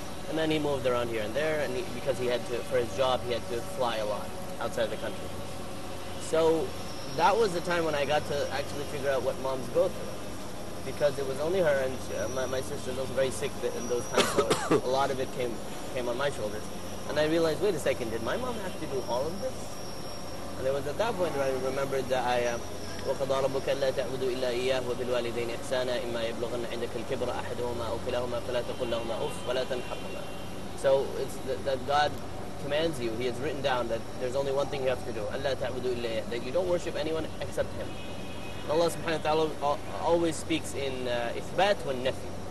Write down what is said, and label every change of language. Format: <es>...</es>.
<en>And then he moved around here and there, and because he had to, for his job, he had to fly a lot outside the country. So that was the time when I got to actually figure out what moms go through. Because it was only her, and my sister was very sick in those times, so a lot of it came on my shoulders. And I realized, wait a second, did my mom have to do all of this? And it was at that point where I remembered the ayah,</en> <ar>وَقَضَى رَبُّكَ أَلَّا تَعْبُدُوا إِلَّا إِيَّاهُ وَبِالْوَالِدَيْنِ إِحْسَانًا إِمَّا يَبْلُغَنَّ عِندَكَ الْكِبْرَ أَحَدُهُمَا أَوْ كِلَاهُمَا فَلَا تَقُل لَهُمَا أُفٍّ وَلَا تَنْهَرْهُمَا.</ar> <en>So it's that God commands you, He has written down that there's only one thing you have to do,</en> <ar>أَلَّا تَعْبُدُوا إِلَّا إِيَّاهُ,</ar> <en>that you don't worship anyone except Him. And Allah subhanahu wa ta'ala always speaks in إثبات والنفي.</en>